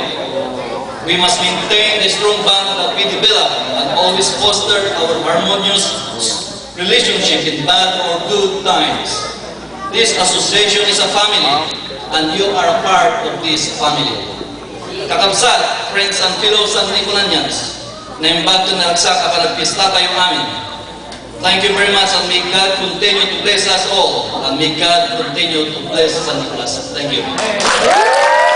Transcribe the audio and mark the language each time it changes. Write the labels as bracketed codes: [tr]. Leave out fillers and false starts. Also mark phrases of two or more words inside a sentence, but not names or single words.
[en] We must maintain the strong bond that we develop and always foster our harmonious relationship in bad or good times. This association is a family, and you are a part of this family. [ilo] Kakabsat, [en] friends and fellow [ilo] San Nicolanians, na imbag na nagsak kapag nagpista kayo amin. [en] Thank you very much, and may God continue to bless us all, and may God continue to bless San Nicolas. Thank you.